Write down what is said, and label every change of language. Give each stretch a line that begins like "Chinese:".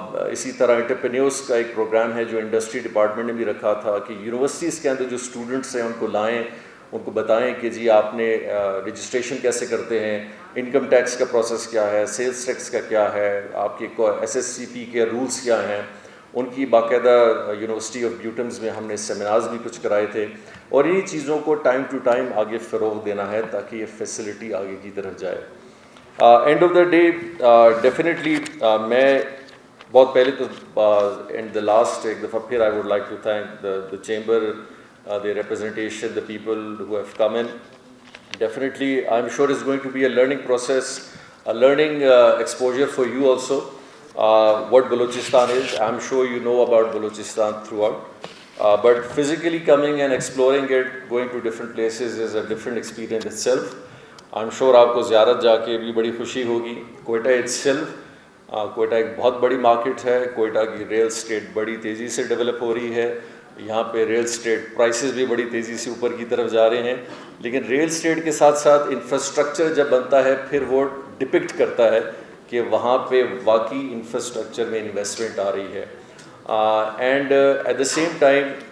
Urdu: اسی طرح انٹرپرینیورس کا ایک پروگرام ہے جو انڈسٹری ڈپارٹمنٹ نے بھی رکھا تھا کہ یونیورسٹیز کے اندر جو اسٹوڈنٹس ہیں ان کو لائیں، ان کو بتائیں کہ جی آپ نے رجسٹریشن کیسے کرتے ہیں، انکم ٹیکس کا پروسیس کیا ہے، سیلز ٹیکس کا کیا ہے، آپ کے SSCP کے رولز کیا ہیں۔ ان کی باقاعدہ یونیورسٹی آف بیوٹمز میں ہم نے سیمینارز بھی کچھ کرائے تھے، اور انہی چیزوں کو ٹائم ٹو ٹائم آگے فروغ دینا ہے تاکہ یہ فیسلٹی آگے کی طرف جائے۔
English: end of the day definitely
Urdu: میں بہت پہلے تو
English: end the last
Urdu: ایک دفعہ پھر
English: I would like to thank the chamber, the representation, the people who have come in. Definitely, I'm sure it's going to be a learning process, a learning exposure for you also, what Balochistan is. I'm sure you know about Balochistan throughout. But physically coming and exploring it, going to different places is a different experience itself. I'm sure
Urdu: آپ کو زیارت جا کے بھی بڑی خوشی ہوگی۔ Quetta
English: itself،
Urdu: Quetta ایک بہت بڑی مارکیٹ ہے، کوئٹہ کی ریل اسٹیٹ بڑی تیزی سے ڈیولپ ہو رہی ہے، یہاں پہ ریل اسٹیٹ پرائسز بھی بڑی تیزی سے اوپر کی طرف جا رہے ہیں، لیکن ریل اسٹیٹ کے ساتھ ساتھ انفراسٹرکچر جب بنتا ہے پھر وہ ڈپکٹ کرتا ہے کہ وہاں پہ واقعی انفراسٹرکچر میں انویسٹمنٹ آ رہی ہے۔
English: and at the same time